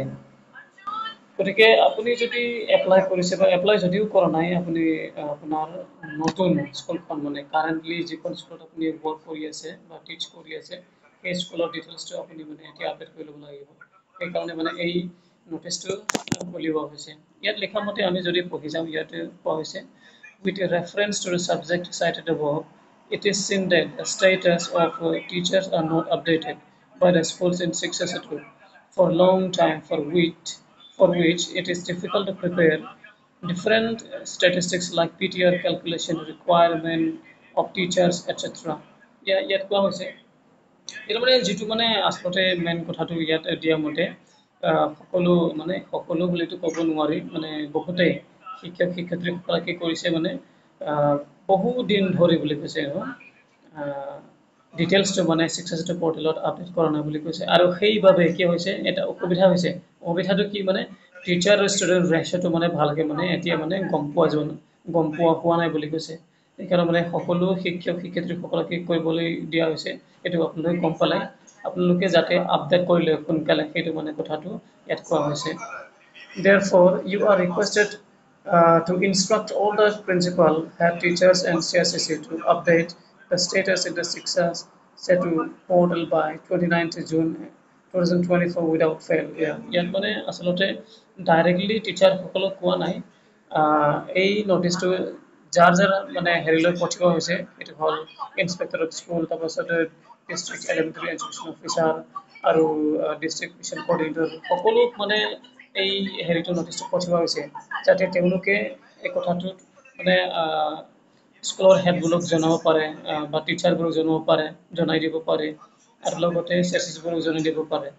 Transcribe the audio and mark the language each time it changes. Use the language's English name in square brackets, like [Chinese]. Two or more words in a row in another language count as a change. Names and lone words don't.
[Assamese] গতিকে আপুনি যদি এপ্লাই কৰিছে বা এপ্লাই যদিও কৰা নাই, আপুনি আপোনাৰ নতুন স্কুলখন মানে কাৰেণ্টলি যিখন স্কুলত আপুনি ৱৰ্ক কৰি আছে বা টিচ কৰি আছে, সেই স্কুলৰ ডিটেইলছটো আপুনি মানে এতিয়া আপডেট কৰি ল'ব লাগিব। সেইকাৰণে মানে এই নটিচটো উলিওৱা হৈছে। ইয়াত লিখা মতে আমি যদি পঢ়ি যাওঁ, ইয়াতে কোৱা হৈছে [English] with a reference to the subject cited above, it is seen that the status of teachers are not updated by the schools in successive for long time, for which it is difficult to prepare different statistics like PTR calculation, requirement of teachers, etc. [Assamese] ইয়াত কোৱা হৈছে এইটো মানে যিটো মানে আচলতে মেইন কথাটো ইয়াত দিয়া মতে সকলো বুলিতো ক'ব নোৱাৰি, মানে বহুতেই শিক্ষক শিক্ষয়িত্ৰীসকলে কি কৰিছে মানে বহু দিন ধৰি বুলি কৈছে ডিটেইলছটো মানে শিক্ষাশ্ৰী পৰ্টেলত আপডেট কৰা নাই বুলি কৈছে। আৰু সেইবাবে কি হৈছে এটা অসুবিধা হৈছে। অসুবিধাটো কি মানে টিচাৰ আৰু [English] student ratio [Assamese] মানে ভালকে মানে এতিয়া মানে গম পোৱা হোৱা নাই বুলি কৈছে। সেইকাৰণে মানে সকলো শিক্ষক শিক্ষয়িত্ৰীসকলক কি কৰিবলৈ দিয়া হৈছে সেইটো আপোনালোকে গম পালে। আপোনালোকে যাতে আপডেট কৰি লয় সোনকালে, সেইটো মানে কথাটো ইয়াত কোৱা হৈছে। [English] Therefore, you are requested to instruct all the principal, head teachers and CSSC to update the status in the Shiksha Setu portal by 29th June 2024 without fail. [Assamese] ইয়াত মানে আচলতে ডাইৰেক্টলি টিচাৰসকলক কোৱা নাই। এই নটিচটো যাৰ মানে হেৰিলৈ পঠিওৱা হৈছে, এইটো হ'ল [English] Inspector of School, [Assamese] তাৰপাছতে [English] District Elementary Education Officer [Assamese] আৰু [English] District Mission Coordinator [Assamese] সকলোক মানে এই হেৰিটো নটিচটো পঠিওৱা হৈছে, যাতে তেওঁলোকে এই কথাটোত মানে স্কুলৰ হেডবোৰক জনাব পাৰে বা টিচাৰবোৰক জনাই দিব পাৰে আৰু লগতে জনাই দিব পাৰে।